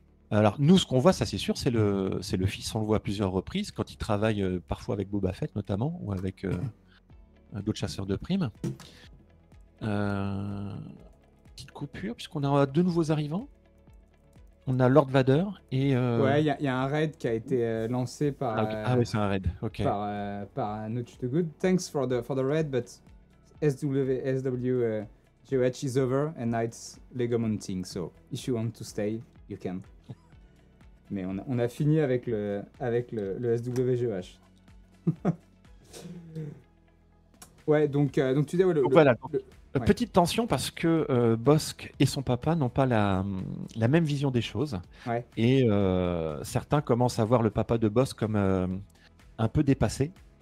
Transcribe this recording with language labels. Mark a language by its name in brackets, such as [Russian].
[French] Alors, nous, ce qu'on voit, ça c'est sûr, c'est le fils. On le voit à plusieurs reprises, quand il travaille parfois avec Boba Fett, notamment, ou avec d'autres chasseurs de primes. Petite coupure, puisqu'on a deux nouveaux arrivants. On a Lord Vader et. Ouais, il y a un raid qui a été lancé par, Ah oui, c'est un raid. Ok. par Notch to Good. [English] Thanks for the raid, but SW GOH is over and now it's Lego Mounting. So if you want to stay, you can. [French] Mais on a fini avec le SWGOH. Ouais, donc tu dis... Ouais, Donc voilà. ouais. Petite tension parce que Bosque et son papa n'ont pas la même vision des choses. Ouais. Et certains commencent à voir le papa de Bosque comme un peu dépassé.